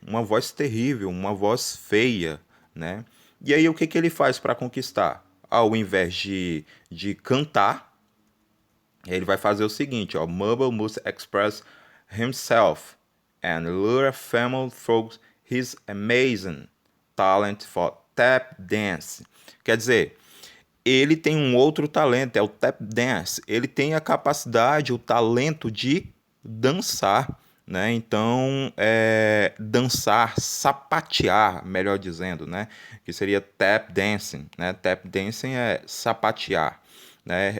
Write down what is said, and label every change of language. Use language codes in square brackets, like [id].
[pt] Uma voz terrível, uma voz feia, né? E aí, o que que ele faz para conquistar? Ao invés de cantar, ele vai fazer o seguinte, ó. [en] Mumble must express himself and lure a family through his amazing talent for tap dance. [pt] Quer dizer, ele tem um outro talento, é o tap dance. Ele tem a capacidade, o talento de dançar, né? Então, dançar, sapatear, melhor dizendo, né? Que seria tap dancing, né? Tap dancing é sapatear, né?